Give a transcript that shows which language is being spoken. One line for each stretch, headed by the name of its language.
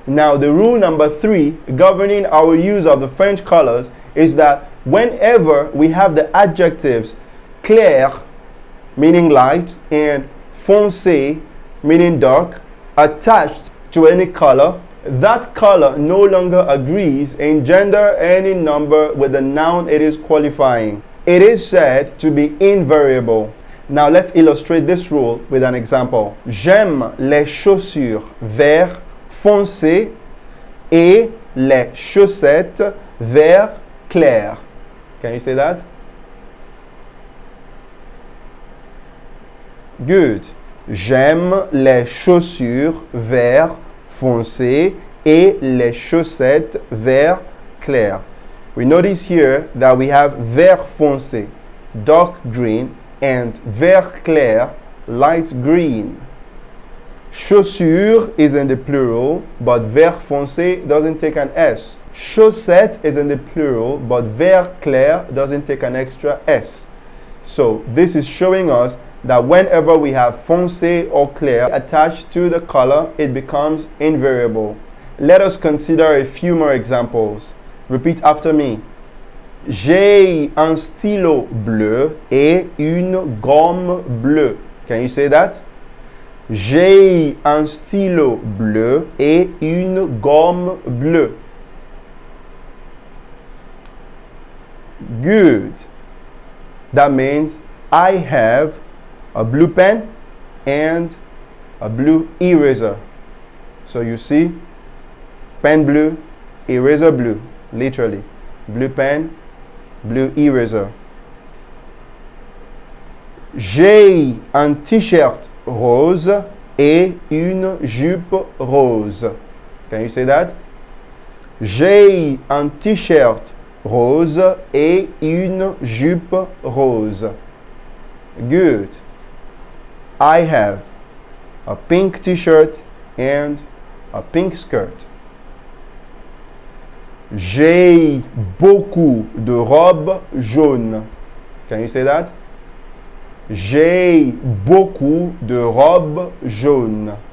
English: Now the rule number 3 governing our use of the French colors is that whenever we have the adjectives clair, meaning light, and foncé, meaning dark, attached to any color, that color no longer agrees in gender any number with the noun it is qualifying. It is said to be invariable. Now let's illustrate this rule with an example.
French: J'aime les chaussures vert foncé et les chaussettes vert clair.
English: Can you say that? Good.
French: J'aime les chaussures vert foncé et les chaussettes vert clair.
English: We notice here that we have vert foncé, dark green, and vert clair, light green. Chaussure is in the plural, but vert foncé doesn't take an S. Chaussette is in the plural, but vert clair doesn't take an extra S. So this is showing us that whenever we have foncé or clair attached to the color, it becomes invariable. Let us consider a few more examples. Repeat after me.
French: J'ai un stylo bleu et une gomme bleue.
English: Can you say that?
French: J'ai un stylo bleu et une gomme bleue.
English: Good. That means I have a blue pen and a blue eraser. So you see, pen blue, eraser blue, literally. Blue pen, blue eraser.
French: J'ai un t-shirt rose et une jupe rose.
English: Can you say that?
French: J'ai un t-shirt rose et une jupe rose.
English: Good. I have a pink t-shirt and a pink skirt.
French: J'ai beaucoup de robes jaunes.
English: Can you say that?
French: J'ai beaucoup de robes jaunes.